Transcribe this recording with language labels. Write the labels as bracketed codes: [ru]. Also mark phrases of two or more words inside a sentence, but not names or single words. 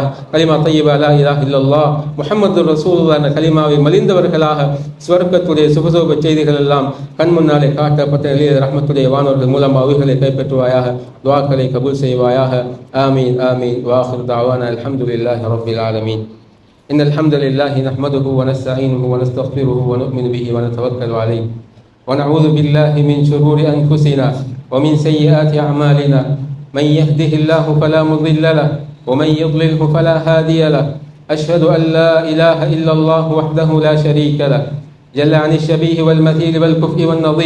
[ar] كلمة طيبة لا إله إلا الله محمد رسول الله [ta] என்ற கலிமாவை மலிந்தவர்களாக சுவர்க்கத்துடைய சுபசோப செய்திகள் எல்லாம் கண் முன்னாலே காட்டப்பட்ட நிலையில் ரஹ்மத்துடைய வானோர்கள் மூலம் அவைகளை கைப்பற்றுவாயாக. துஆக்களை கபூல் செய்வாயாக. [ar] آمين آمين. وآخر دعوانا الحمد لله رب العالمين. إن الحمد لله نحمده ونستعينه ونستغفره ونؤمن به ونتوكل عليه ونعوذ بالله من شرور أنفسنا ومن سيئات أعمالنا. من يهده الله فلا مضل له ومن يضلله فلا هادي له. أشهد أن لا إله إلا الله وحده لا شريك له جل عن الشبيه والمثيل والكفء والنظير.